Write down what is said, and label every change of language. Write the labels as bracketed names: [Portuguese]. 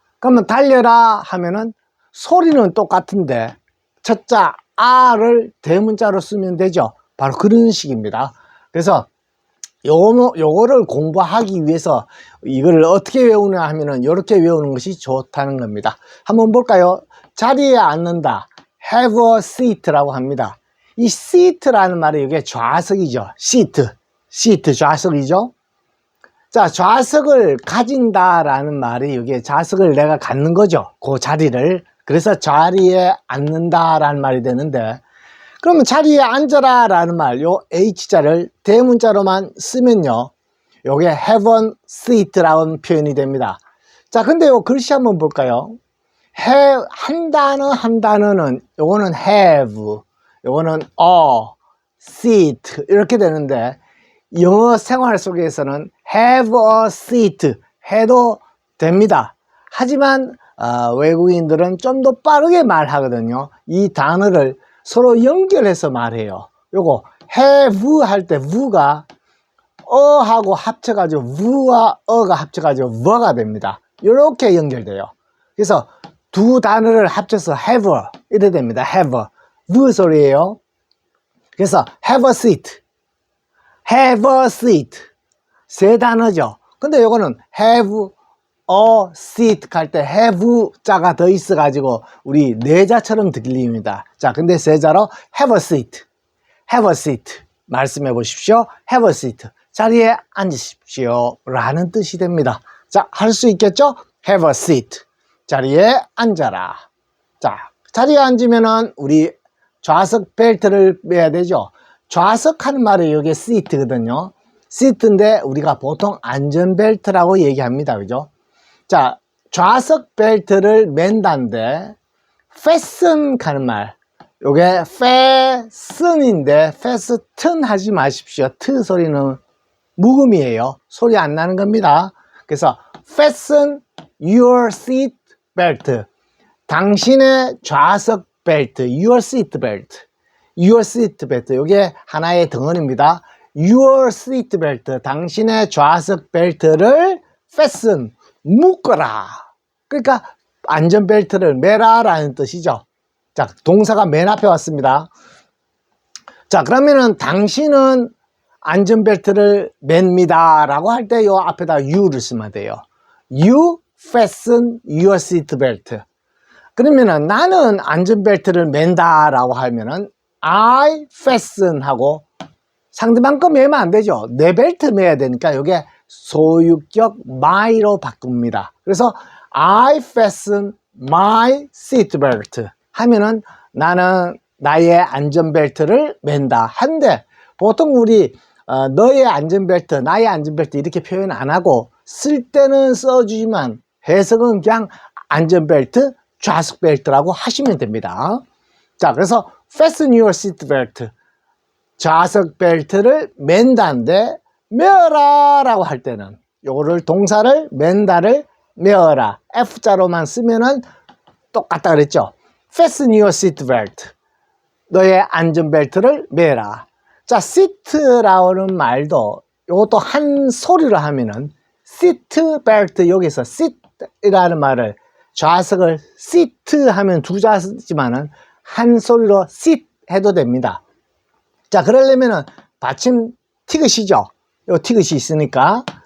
[Korean] 그러면 달려라 하면은 소리는 똑같은데 첫 자 아를 대문자로 쓰면 되죠. 바로 그런 식입니다. 그래서 요거를 공부하기 위해서 이거를 어떻게 외우냐 하면은 이렇게 외우는 것이 좋다는 겁니다. 한번 볼까요? 자리에 앉는다. have a seat라고 합니다. 이 seat라는 말이 이게 좌석이죠. seat 좌석이죠. 자, 좌석을 가진다라는 말이 이게 좌석을 내가 갖는 거죠. 그 자리를. 그래서 자리에 앉는다라는 말이 되는데, 그러면 자리에 앉아라 라는 말, 요 H자를 대문자로만 쓰면요, 요게 have a seat라는 표현이 됩니다. 자, 근데 요 글씨 한번 볼까요? 한 단어는 요거는 have, 요거는 a seat 이렇게 되는데, 영어 생활 속에서는 have a seat 해도 됩니다. 하지만 외국인들은 좀 더 빠르게 말하거든요. 이 단어를 서로 연결해서 말해요. 요거 have 할 때 vu가 어하고 합쳐가지고 vu와 어가 합쳐가지고 뭐가 됩니다. 이렇게 연결돼요. 그래서 두 단어를 합쳐서 have 이래 됩니다. have v 소리예요. 그래서 have a seat, have a seat 세 단어죠. 근데 요거는 have a seat 할 때 have 자가 더 있어 가지고 우리 네 자처럼 들립니다. 자, 근데 세 자로 have a seat, have a seat 말씀해 보십시오. have a seat 자리에 앉으십시오 라는 뜻이 됩니다. 자, 할 수 있겠죠? have a seat 자리에 앉아라. 자, 자리에 앉으면은 우리 좌석 벨트를 매야 되죠. 좌석 하는 말이 여기 seat거든요. seat인데 우리가 보통 안전벨트라고 얘기합니다. 그죠? 자, 좌석 벨트를 맨다는데 fasten 하는 말, 요게 fasten인데 fasten 하지 마십시오. 트 소리는 묵음이에요. 소리 안 나는 겁니다. 그래서 [English] fasten your seat belt, [Korean] 당신의 좌석 벨트, your seat belt, your seat belt, 요게 하나의 덩어리입니다. your seat belt, 당신의 좌석 벨트를 fasten, 묶어라. 그러니까 안전벨트를 매라라는 뜻이죠. 자, 동사가 맨 앞에 왔습니다. 자, 그러면은 당신은 안전벨트를 맵니다 라고 할 때 요 앞에다 you를 쓰면 돼요. [English] You fasten your seat belt. [Korean] 그러면은 나는 안전벨트를 맨다 라고 하면은 I fasten 하고 상대방 거 매면 안 되죠. 내 벨트 매야 되니까 이게 소유격 my로 바꿉니다. 그래서 [English] I fasten my seat belt [Korean] 하면은 나는 나의 안전벨트를 맨다. 한데 보통 우리 너의 안전벨트, 나의 안전벨트 이렇게 표현 안 하고 쓸 때는 써주지만 해석은 그냥 안전벨트, 좌석벨트라고 하시면 됩니다. 자, 그래서 fasten your seat belt, 좌석 벨트를 맨다인데 매어라 라고 할 때는 요거를 동사를 맨다를 매어라 F자로만 쓰면은 똑같다 그랬죠. [English] fasten your seat belt, [Korean] 너의 안전벨트를 매라. 자, seat라는 말도 요것도 한 소리로 하면은 seat belt, 여기서 seat이라는 말을 좌석을 seat 하면 두 자지만은 한 소리로 sit 해도 됩니다. 자, 그러려면은 받침 티귿이죠. 요 티귿이 있으니까.